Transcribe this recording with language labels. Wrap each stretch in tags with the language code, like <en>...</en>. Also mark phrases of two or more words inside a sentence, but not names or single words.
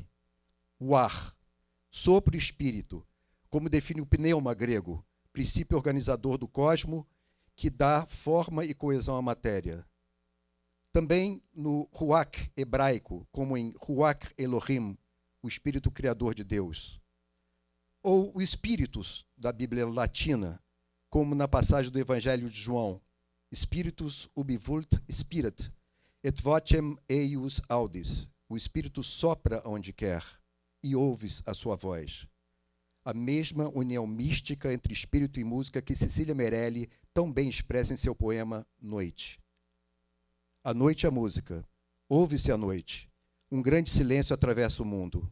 <pt>O ar, sopro e espírito, como define o pneuma grego, princípio organizador do cosmo, que dá forma e coesão à matéria. Também no Ruach hebraico, como em</pt> <he>Ruach Elohim,</he> <pt>o espírito criador de Deus. Ou o Espíritus da Bíblia latina, como na passagem do Evangelho de João,</pt> <la>Spiritus ubi vult spirit, et vocem eius audis.</la> <pt>O Espírito sopra onde quer e ouves a sua voz. A mesma união mística entre espírito e música que Cecília Meirelli tão bem expressa em seu poema Noite. A noite é a música. Ouve-se a noite. Um grande silêncio atravessa o mundo.</pt>